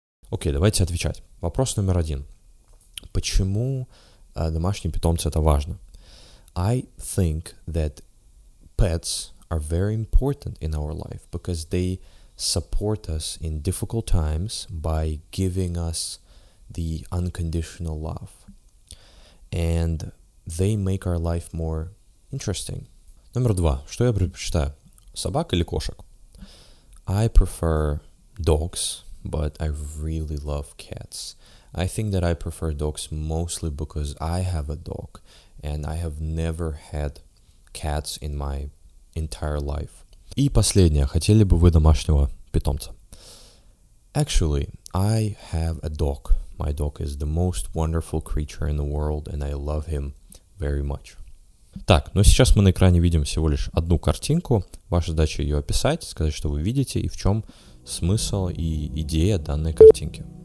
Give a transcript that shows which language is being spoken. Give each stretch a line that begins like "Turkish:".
Russian: Окей, давайте отвечать. Вопрос номер 1. Почему домашние питомцы это важно?
English: I think that pets are very important in our life because they support us in difficult times by giving us the unconditional love. And they make our life more interesting.
Russian: Номер 2. Что я предпочитаю? Собак или кошек?
English: I prefer dogs, but I really love cats. I think that I prefer dogs mostly because I have a dog and I have never had cats in my entire life.
Russian: И последнее. Хотели бы вы домашнего питомца?
English: Actually, I have a dog. My dog is the most wonderful creature in the world and I love him very much.
Russian: Так, но сейчас мы на экране видим всего лишь одну картинку. Ваша задача ее описать, сказать, что вы видите и в чем смысл и идея данной картинки.